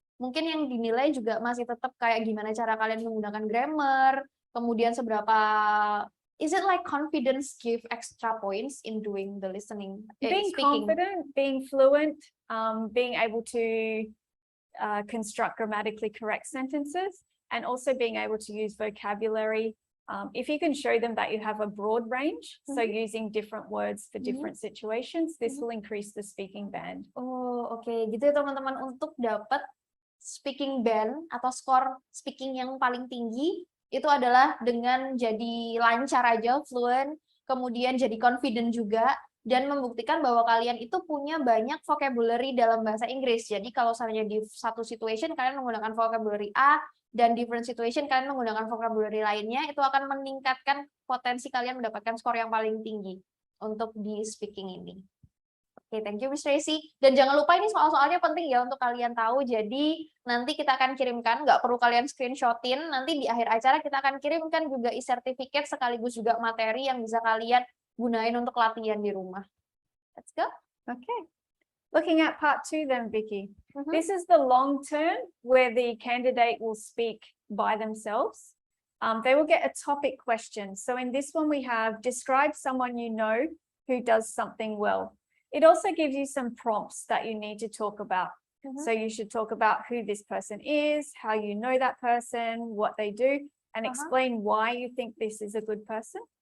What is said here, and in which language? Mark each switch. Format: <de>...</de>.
<id>Mungkin yang dinilai juga masih tetap kayak gimana cara kalian menggunakan grammar, kemudian seberapa</id> <en>is it like confidence give extra points in doing the listening, Being speaking? confident, being fluent, being able to construct grammatically correct sentences, and also being able to use vocabulary. If you can show them that you have a broad range, so using different words for different situations, this will increase the speaking band.</en> <id>Oh, oke. Gitu ya teman-teman, untuk dapat speaking band atau skor speaking yang paling tinggi itu adalah dengan jadi lancar aja, fluent, kemudian jadi confident juga, dan membuktikan bahwa kalian itu punya banyak vocabulary dalam bahasa Inggris. Jadi kalau misalnya di satu situation kalian menggunakan vocabulary A, dan different situation kalian menggunakan vocabulary lainnya, itu akan meningkatkan potensi kalian mendapatkan skor yang paling tinggi untuk di speaking ini.</id> <en>Oke, thank you Miss Tracy.</en> <id>Dan jangan lupa ini soal-soalnya penting ya untuk kalian tahu. Jadi nanti kita akan kirimkan, nggak perlu kalian screenshotin. Nanti di akhir acara kita akan kirimkan juga e-certificate sekaligus juga materi yang bisa kalian gunain untuk latihan di rumah.</id> <en>Let's go. Okay. Looking at part 2 then, Vicky. This is the long term where the candidate will speak by themselves. They will get a topic question. So in this one we have describe someone you know who does something well. It also gives you some prompts that you need to talk about. So you should talk about who this person is, how you know that person, what they do, and explain why you think this is a good person.</en>